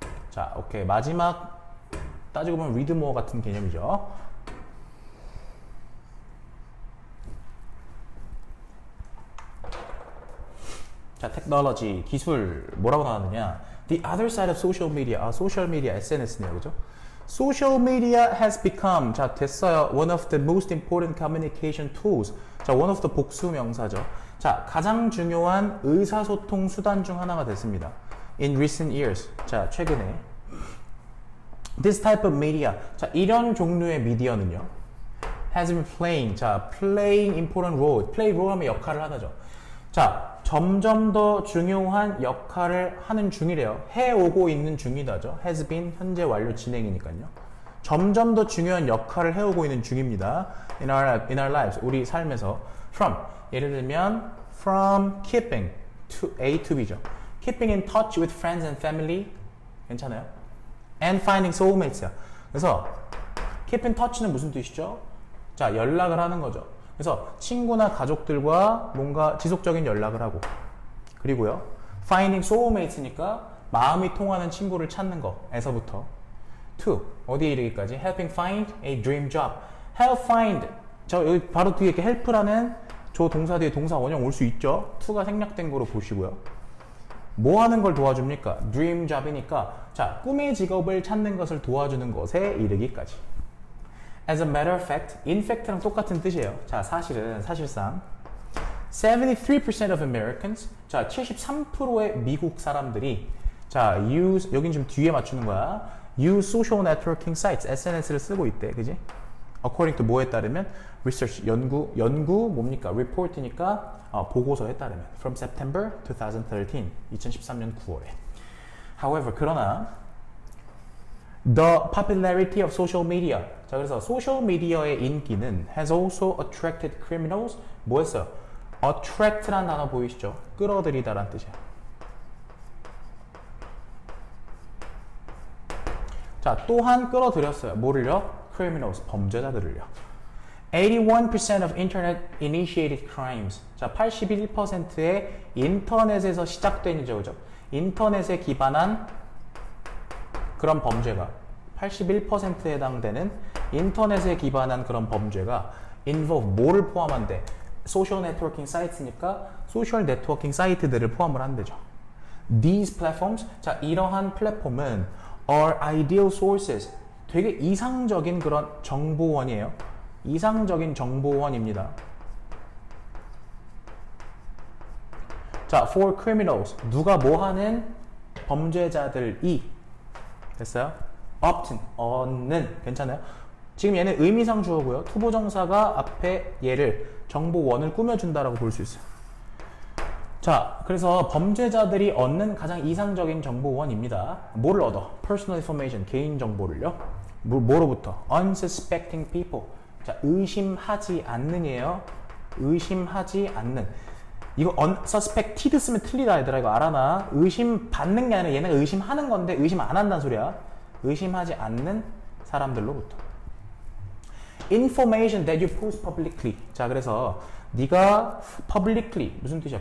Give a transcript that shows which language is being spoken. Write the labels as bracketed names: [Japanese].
[Korean] 자, 오케이. 마지막 따지고 보면 [English] read more [Korean] 같은 개념이죠. 자, 테크놀로지, 기술 뭐라고 나왔느냐? [English] The other side of social media. [Korean] 소셜 미디어 SNS네요. 그죠? [English] Social media has become, [Korean] 자, 됐어요. [English] One of the most important communication tools. [Korean] 자, [English] one of the [Korean] 복수 명사죠. 자, 가장 중요한 의사소통 수단 중 하나가 됐습니다. [English] In recent years. [Korean] 자, 최근에. [English] This type of media. [Korean] 자, 이런 종류의 미디어는요. [English] Has been playing. [Korean] 자, [English] playing important role. play role [Korean] 하면 역할을 하다죠. 자, 점점 더 중요한 역할을 하는 중이래요. 해오고 있는 중이다죠. [English] has been, [Korean] 현재 완료 진행이니까요. 점점 더 중요한 역할을 해오고 있는 중입니다. [English] in our lives, [Korean] 우리 삶에서. [English] from, [Korean] 예를 들면 [English] from keeping to A to B죠. keeping in touch with friends and family, [Korean] 괜찮아요? [English] and finding soulmates야. [Korean] 그래서 [English] keep in touch [Korean] 는 무슨 뜻이죠? 자, 연락을 하는 거죠. 그래서 친구나 가족들과 뭔가 지속적인 연락을 하고, 그리고요 [English] finding soulmates니까 [Korean] 마음이 통하는 친구를 찾는 거에서부터 to 어디에 이르기까지 [English] helping find a dream job. help find, [Korean] 저 여기 바로 뒤에 이렇게 help라는 저 동사 뒤에 동사 원형 올 수 있죠. to가 생략된 거로 보시고요. 뭐 하는 걸 도와줍니까? [English] dream job이니까 [Korean] 자, 꿈의 직업을 찾는 것을 도와주는 것에 이르기까지. [English] As a matter of fact, in fact랑 [Korean] 똑같은 뜻이에요. 자, 사실상 [English] 73% of Americans, [Korean] 자, 73%의 미국 사람들이 자, 여긴 지금 뒤에 맞추는 거야. [English] use social networking sites, SNS를 [Korean] 쓰고 있대. 그지? [English] According to [Korean] 뭐에 따르면 research, 연구 뭡니까? report니까 보고서에 따르면 [English] from September 2013, [Korean] 2013년 9월에. [English] However, [Korean] 그러나 [English] The popularity of social media. [Korean] 자, 그래서 소셜 미디어의 인기는 [English] has also attracted criminals. [Korean] 뭐였어요? attract라는 단어 보이시죠? 끌어들이다라는 뜻이에요. 자, 또한 끌어들였어요. 뭐를요? [English] criminals, [Korean] 범죄자들을요. [English] 81% of internet initiated crimes. [Korean] 자, 81%의 인터넷에서 시작된 이죠, 그죠? 인터넷에 기반한 그런 범죄가 81%에 해당되는 인터넷에 기반한 그런 범죄가 involve 뭐를 포함한대? 소셜 네트워킹 사이트니까 소셜 네트워킹 사이트들을 포함을 한대죠. [English] These platforms, [Korean] 자, 이러한 플랫폼은 [English] are ideal sources. [Korean] 되게 이상적인 그런 정보원이에요. 이상적인 정보원입니다. [English] 자, for criminals. [Korean] 누가 뭐 하는 범죄자들이 됐어요? often, 얻는, 괜찮아요? 지금 얘는 의미상 주어고요. 투부정사가 앞에 얘를 정보원을 꾸며준다라고 볼 수 있어요. 자, 그래서 범죄자들이 얻는 가장 이상적인 정보원입니다. 뭐를 얻어? [English] personal information, [Korean] 개인 정보를요. 뭐로부터? [English] unsuspecting people. [Korean] 자, 의심하지 않는이에요. 의심하지 않는. 이거 unsuspected 쓰면 틀리다 얘들아. 이거 알아나? 의심 받는 게 아니라 얘네가 의심하는 건데 의심 안 한다는 소리야. 의심하지 않는 사람들로부터. [English] information that you post publicly. [Korean] 자, 그래서 네가 publicly 무슨 뜻이야?